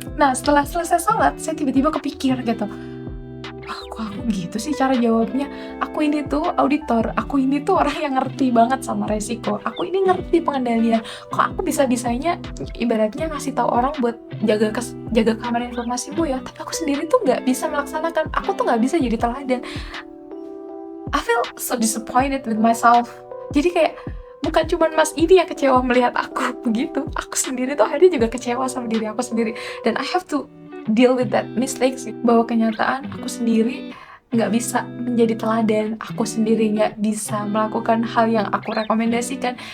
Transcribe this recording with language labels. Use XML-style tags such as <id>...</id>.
<id>Nah setelah selesai sholat, saya tiba-tiba kepikir gitu, kok aku gitu sih cara jawabnya. Aku ini tuh auditor, aku ini tuh orang yang ngerti banget sama resiko, aku ini ngerti pengendalian. Kok aku bisa-bisanya ibaratnya ngasih tahu orang buat jaga kamar informasimu ya, tapi aku sendiri tuh nggak bisa melaksanakan, aku tuh nggak bisa jadi teladan.</id> <en>I feel so disappointed with myself.</en> <id>Jadi kayak bukan cuma mas ini yang kecewa melihat aku begitu, aku sendiri tuh akhirnya juga kecewa sama diri aku sendiri. Dan</id> <en>I have to deal with that mistakes,</en> <id>bahwa kenyataan aku sendiri nggak bisa menjadi teladan, aku sendiri nggak bisa melakukan hal yang aku rekomendasikan.</id>